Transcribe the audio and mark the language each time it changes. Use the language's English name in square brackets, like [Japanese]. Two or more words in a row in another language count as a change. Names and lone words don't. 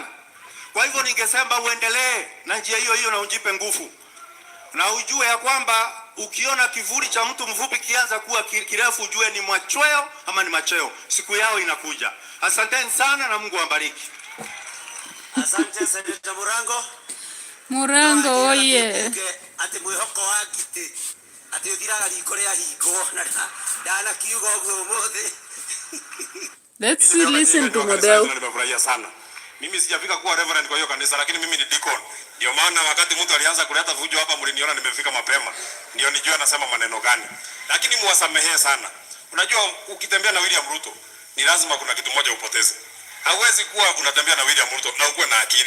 [Swahili] Kwa hivyo ningesema uendelee na njia hiyo hiyo na ujipe nguvu. Na ujue ya kwamba ukiona kivuli cha mtu mfupi kianza kuwa kirefu, ujue ni machweo ama ni macheo. Siku yao inakuja. Asanteni sana na Mungu awabariki. Asante Senator Murango. Murango oye. [Kikuyu] Ati mwihoko wa giti. Ati uthiraga riko ria hingo na kiugo guo mothe. [English] Let's listen to Model. [Swahili] Nimefurahia sana. Mimi sijafika kuwa reverend kwa hiyo kanisa, lakini mimi ni deacon. Ndio maana wakati mtu alianza kuleta vujo hapa mliniona nimefika mapema. Ndio nijua nasema maneno gani. Lakini muwasamehe sana. Unajua ukitembea na William Ruto ni lazima kuna kitu moja upoteze. Hauwezi kuwa unatembea na William Ruto na ukuwe na akili.